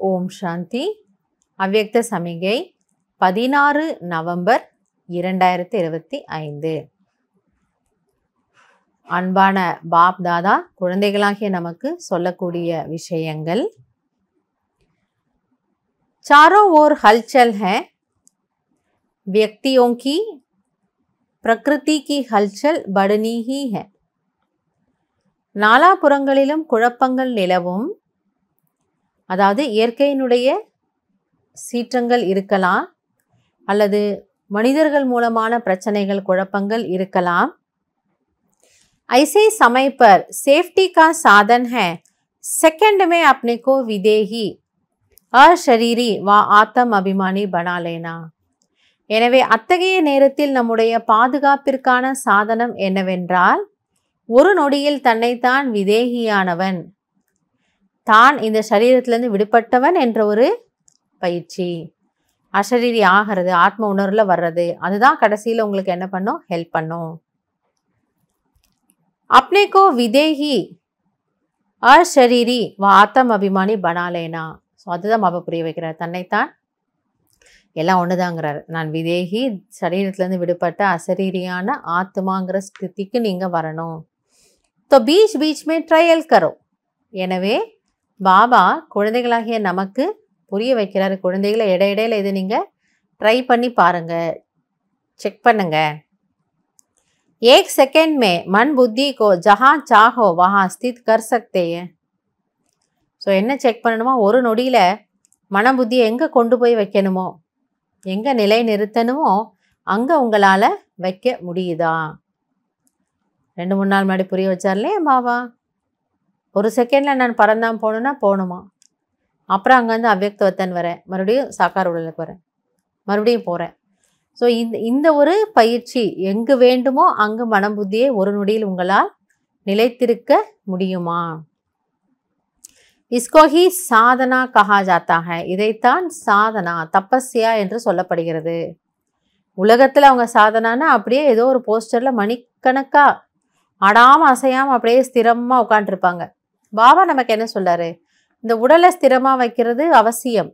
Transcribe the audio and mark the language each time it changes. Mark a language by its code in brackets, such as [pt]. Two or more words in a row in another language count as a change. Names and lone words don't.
[ta] சாந்தி. அவ்யக்த சமிகை 16 நவம்பர் 2025. அன்பான பாப் தாதா குழந்தைகளாகிய நமக்கு சொல்லக்கூடிய விஷயங்கள். [hi] चारों ओर हलचल है, व्यक्तियों की प्रकृति की हलचल बढ़नी ही है. [ta] நாலாபுறங்களிலும் குழப்பங்கள் நிலவும், அதாவது இயற்கையினுடைய சீற்றங்கள் இருக்கலாம் அல்லது மனிதர்கள் மூலமான பிரச்சனைகள் குழப்பங்கள் இருக்கலாம். [hi] ऐसे समय पर सेफ्टी का साधन है सेकंड में अपने को विदेही अशरीरी व आत्म अभिमानी बना लेना. [ta] எனவே அத்தகைய நேரத்தில் நம்முடைய பாதுகாப்பிற்கான சாதனம் என்னவென்றால், ஒரு நொடியில் தன்னைத்தான் விதேகியானவன், தான் இந்த சரீரத்திலிருந்து விடுபட்டவன் என்ற ஒரு பயிற்சி. அசரீரி ஆகிறது, ஆத்ம உணர்வுல வர்றது, அதுதான் கடைசியில் உங்களுக்கு என்ன பண்ணும், ஹெல்ப் பண்ணும். [hi] अपने को विदेही अशरीरी व आत्म अभिमानी बना लेना. [ta] ஸோ அதுதான் பாபா புரிய வைக்கிறார். தன்னைத்தான் எல்லாம் ஒண்ணுதாங்கிறார். நான் விதேகி, சரீரத்திலேருந்து விடுபட்ட அசரீரியான ஆத்மாங்கிற ஸ்திதிக்கு நீங்க வரணும். [hi] तो बीच बीच में ट्रायल करो. [ta] எனவே பாபா குழந்தைகளாகிய நமக்கு புரிய வைக்கிறார். குழந்தைகளை இடையிடையில இதை நீங்க ட்ரை பண்ணி பாருங்க, செக் பண்ணுங்க. [hi] एक सेकंड में मन बुद्धि को जहाँ चाहो वहाँ स्थित कर सकते हैं. [ta] ஸோ என்ன செக் பண்ணணுமோ, ஒரு நொடியில் மன புத்தியை எங்கே கொண்டு போய் வைக்கணுமோ, எங்கே நிலை நிறுத்தணுமோ அங்கே உங்களால் வைக்க முடியுதா? 2-3 நாள் முன்னாடி புரிய வச்சார்லே பாபா. ஒரு செகண்டில் நான் பறந்தான் போகணுன்னா போகணுமா, அப்புறம் அங்கேருந்து அவ்யக்தவத்தன் வரேன், மறுபடியும் சாக்கார் உடலுக்கு வரேன், மறுபடியும் போகிறேன். ஸோ இந்த ஒரு பயிற்சி எங்கு வேண்டுமோ அங்கு மனம் புத்தியை ஒரு நொடியில் உங்களால் நிலைத்திருக்க முடியுமா? [hi] इसको ही साधना कहा जाता है. [ta] இதைத்தான் சாதனா, தபஸ்யா என்று சொல்லப்படுகிறது. உலகத்தில் அவங்க சாதனானா அப்படியே ஏதோ ஒரு போஸ்டரில் மணிக்கணக்கா ஆடாமல் அசையாமல் அப்படியே ஸ்திரமாக உட்காந்துருப்பாங்க. பாபா நமக்கு என்ன சொல்றாரு, இந்த உடலை ஸ்திரமாக வைக்கிறது அவசியம்.